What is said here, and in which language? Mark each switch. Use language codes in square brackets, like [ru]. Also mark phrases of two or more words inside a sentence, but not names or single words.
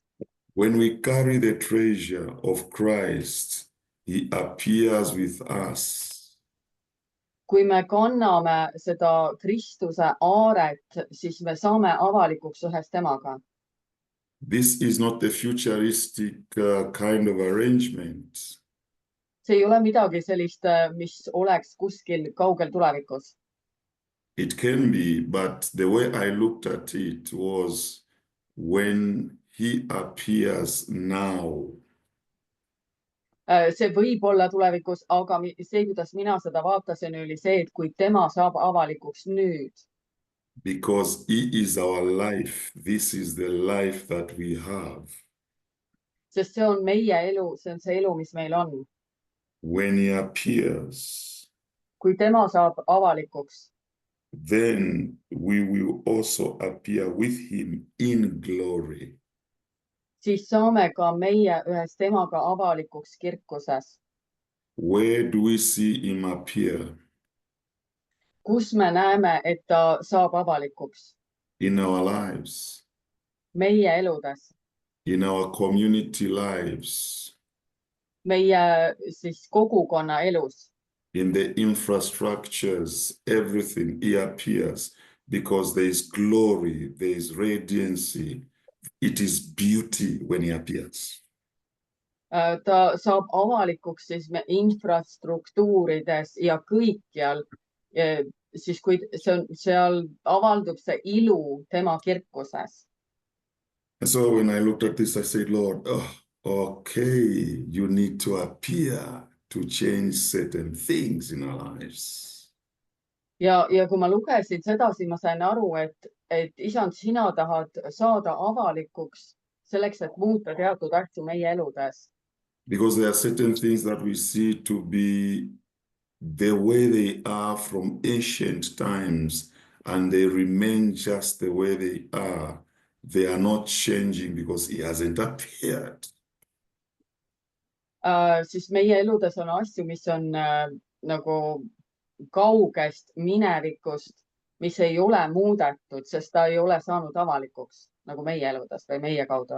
[en] When we carry the treasure of Christ, he appears with us. [et] Kui me kanname seda Kristuse aaret, siis me saame avalikuks ühes temaga. [en] This is not a futuristic kind of arrangement. [et] See ei ole midagi sellist, mis oleks kuskil kaugel tulevikus. [en] It can be, but the way I looked at it was when he appears now. [et] See võib olla tulevikus, aga see, kuidas mina seda vaatasin, oli see, et kui tema saab avalikuks nüüd, [en] because he is our life. This is the life that we have. [et] sest see on meie elu, see on see elu, mis meil on. [en] When he appears, [et] Kui tema saab avalikuks, [en] then we will also appear with him in glory. [et] siis saame ka meie ühes temaga avalikuks kirkuses. [en] Where do we see him appear? [et] Kus me näeme, et ta saab avalikuks? [en] In our lives, [et] Meie eludes, [en] in our community lives, [et] meie siis kogukonna elus, [en] in the infrastructures, everything, he appears because there is glory, there is radiancy. It is beauty when he appears. [et] ta saab avalikuks siis infrastruktuurides ja kõikjal, siis kui see on, seal avaldub see ilu tema kirkuses. [en] And so when I looked at this, I said, Lord, oh, okay, you need to appear to change certain things in our lives. [et] Ja kui ma lugesin seda, siis ma sain aru, et isand, sina tahad saada avalikuks selleks, et muuta teatud asju meie eludes. [en] Because there are certain things that we see to be the way they are from ancient times, and they remain just the way they are. They are not changing because he hasn't appeared. [et] Siis meie eludes on asju, mis on nagu kaugest minevikust, mis ei ole muudetud, sest ta ei ole saanud avalikuks nagu meie eludes või meie kaudu.